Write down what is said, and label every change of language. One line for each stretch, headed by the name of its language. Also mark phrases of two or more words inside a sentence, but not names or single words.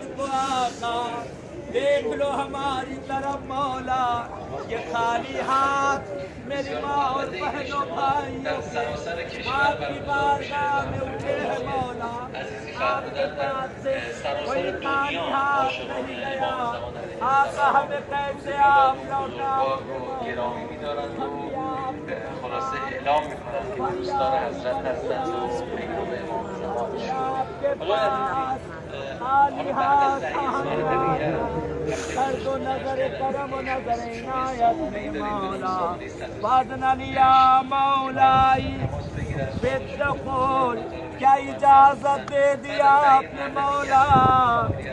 Urdu: کو آقا، دیکھ لو ہماری طرف مولا، یہ خالی ہاتھ میری ماں اور بہنوں بھائیوں کے آپ کی بارگاہ میں اٹھے ہیں مولا، آپ کے پاس سے کوئی خالی ہاتھ نہیں گیا، آقا ہمیں کیسے آپ لوٹاؤ گے مولا؟
Persian: خلاصه اعلام میکنم که دوستدار حضرت هستند و پیروان امام زمان
Urdu: آپ کے پاس خالی ہاتھ کر دو نظر کرم و نظر عنایت میں مولا،
Arabic: فاذن لی یا مولائی بالدخول،
Urdu: کیا اجازت دے دیا آپ نے مولا